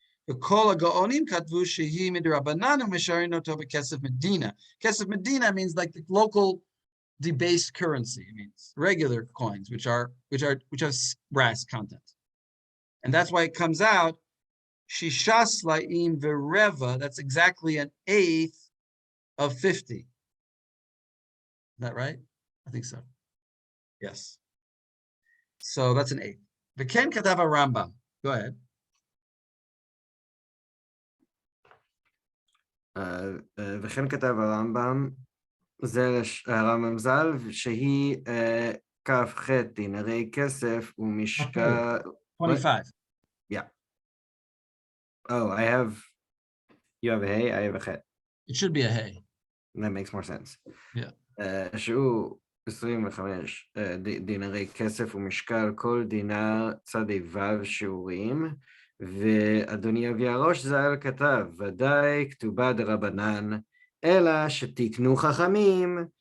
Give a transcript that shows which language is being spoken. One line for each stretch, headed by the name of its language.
Hebrew: וכל הגאונים כתבו שהיא מדרבנן ומשארים אותו בכסף מדינה.
English: כסף מדינה means like the local debased currency. It means regular coins, which have brass content. And that's why it comes out,
Hebrew: Shisha Slaim Vereva,
English: that's exactly an eighth of 50. Is that right? I think so. Yes. So that's an eighth.
Hebrew: V'ken Katav Rambam.
English: Go ahead.
Hebrew: וכן כתב הרמב"ם, זה הרמב"ם ז"ל, שהיא כ"ח דינרי כסף ומשקל...
English: 25. Yeah. Oh, you have a hay, I have a chet. It should be a hay. That makes more sense. Yeah.
Hebrew: שהוא 25 דינרי כסף ומשקל כל דינר צדי ו' שיעורים, ואדוני אבי הראש ז"ל כתב, ודאי כתובה דרבנן, אלא שתקנו חכמים